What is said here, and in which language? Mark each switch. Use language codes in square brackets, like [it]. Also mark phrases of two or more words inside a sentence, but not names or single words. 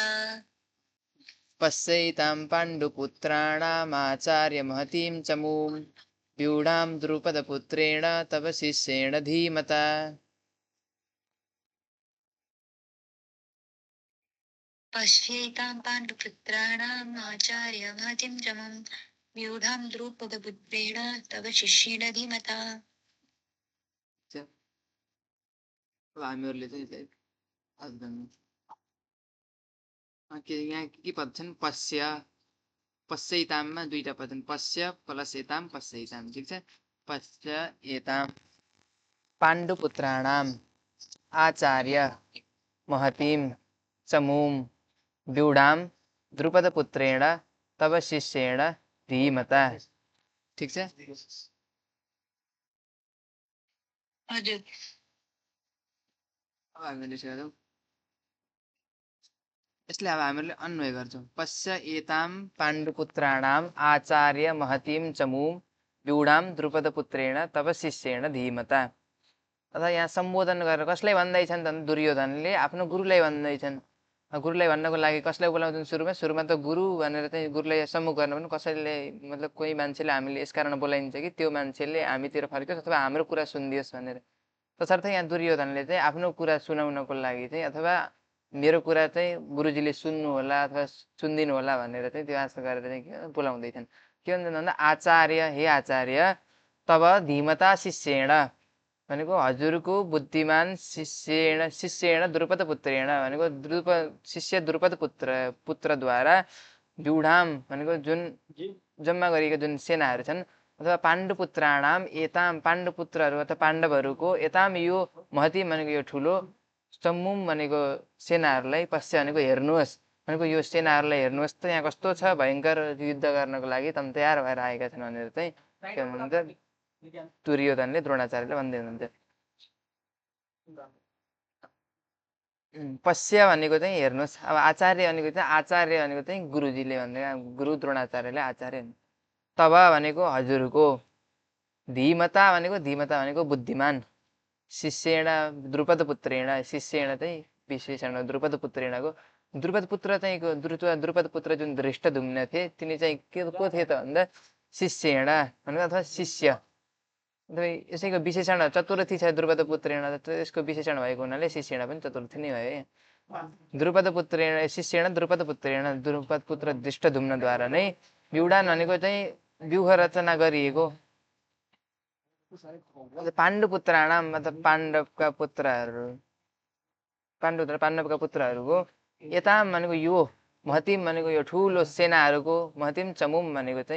[sa] पश्यैतां पाण्डुपुत्राणामाचार्यमहतीं च मूम् व्यूढां द्रुपदपुत्रेण तव शिष्येण धीमता पश्यैतां पाण्डुपुत्राणामाचार्य महतीं च मूम् व्यूढां द्रुपदपुत्रेण तव शिष्येण धीमता [ne] अब हामीहरूले चाहिँ यसलाई यहाँ के पद छन् पश्यैताममा दुईटा पद छन् पश्य प्लस एताम पश्यैताम ठिक छ [sa] पश्य एताम पाण्डुपुत्राणाम् आचार्य महतीं च मूम् व्यूढां द्रुपदपुत्रेण तव शिष्येण धीमता [ne] ठिक छ हजुर अब हामीले हेरौँ यसले अब हामीले अन्वय गर्छौँ [sa] पश्य एताम पाण्डुपुत्राणाम् आचार्य महतीं च मूम् व्यूढां द्रुपदपुत्रेण तव शिष्येण धीमता [ne] अथवा यहाँ सम्बोधन गरेर कसलाई भन्दैछन् त दुर्योधनले आफ्नो गुरुलाई भन्दैछन् गुरुलाई भन्नको लागि कसलाई बोलाउँछन् सुरुमा त गुरु भनेर चाहिँ गुरुलाई सम्मुख गर्न पनि कसैले मतलब कोही मान्छेले हामीले यसकारण बोलाइन्छ कि त्यो मान्छेले हामीतिर फर्कियोस् अथवा हाम्रो कुरा सुनिदियोस् भनेर तसर्थ यहाँ दुर्योधनले चाहिँ आफ्नो कुरा सुनाउनको लागि चाहिँ अथवा मेरो कुरा चाहिँ गुरुजीले सुन्नु होला अथवा सुनिदिनु होला भनेर चाहिँ त्यो आशा गरेर चाहिँ बोलाउँदैछन् के भन्छन् भन्दा आचार्य हे आचार्य [sa] तब धीमता शिष्येण [ne] भनेको हजुरको बुद्धिमान शिष्येण द्रुपदपुत्रेण भनेको शिष्य पुत्रद्वारा व्यूढां भनेको जुन जम्मा गरिएका जुन सेनाहरू छन् अथवा [sa] पाण्डुपुत्राणाम एताम [ne] पाण्डुपुत्रहरू अथवा पाण्डवहरूको एताम यो महती भनेको यो ठुलो सम्मुम भनेको सेनाहरूलाई पश्य भनेको हेर्नुहोस् भनेको यो सेनाहरूलाई हेर्नुहोस् त यहाँ कस्तो छ भयङ्कर युद्ध गर्नको लागि तम तयार भएर आएका छन् भनेर चाहिँ के भन्नुहुन्छ दुर्योधनले द्रोणाचार्यले भन्दै हुनुहुन्छ पश्य भनेको चाहिँ हेर्नुहोस् अब आचार्य भनेको चाहिँ आचार्य भनेको चाहिँ गुरुजीले भन्दै गुरु द्रोणाचार्यले आचार्य तब भनेको हजुरको धीमता भनेको बुद्धिमान [sa] शिष्येण द्रुपदपुत्रेण शिष्येण [ne] चाहिँ विशेषण द्रुपदपुत्रेणको द्रुपदपुत्र चाहिँ द्रुपदपुत्र जुन धृष्टद्युम्न थिए तिनी चाहिँ के को थिए त भन्दा शिष्येण भनेको अथवा शिष्य यसैको विशेषण चतुर्थी छ द्रुपदपुत्रेण यसको विशेषण भएको हुनाले शिष्येण पनि चतुर्थी नै भयो [sa] द्रुपदपुत्रेण शिष्येण [ne] द्रुपदपुत्र धृष्टद्युम्नद्वारा नै व्यूढान भनेको चाहिँ व्यूह रचना गरिएको पाण्डुपुत्राणाम मतलब पाण्डवका पुत्रहरूको यताम भनेको यो महतीम भनेको यो ठुलो सेनाहरूको [sa] महतीम चमुम [ne] भनेको चाहिँ